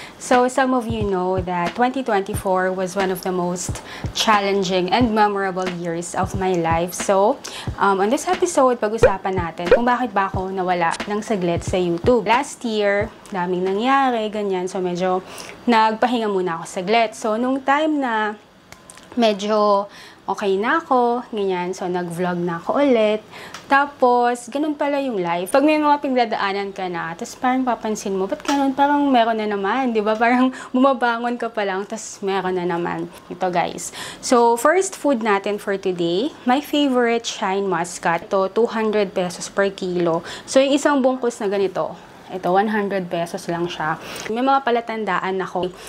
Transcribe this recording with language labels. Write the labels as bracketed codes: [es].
[en] So, some of you know that 2024 was one of the most challenging and memorable years of my life. [tl] So, [en] on this episode, [tl] pag-usapan natin kung bakit ba ako nawala ng saglit sa YouTube. [en] Last year, [tl] daming nangyari, ganyan. So, medyo nagpahinga muna ako saglit. So, nung time na medyo okay na ako, ganyan. So, nag-vlog na ako ulit. Tapos, ganun pala yung life. Pag may mga pinagdadaanan ka na, tapos parang papansin mo, ba't ganun? Parang meron na naman, di ba? Parang bumabangon ka pa lang, tapos meron na naman. Ito, guys. [en] So, first food natin for today, my favorite Shine Muscat. [tl] Ito, 200 pesos per kilo. So, yung isang bungkus na ganito, ito, 100 pesos lang siya. May mga palatandaan ako.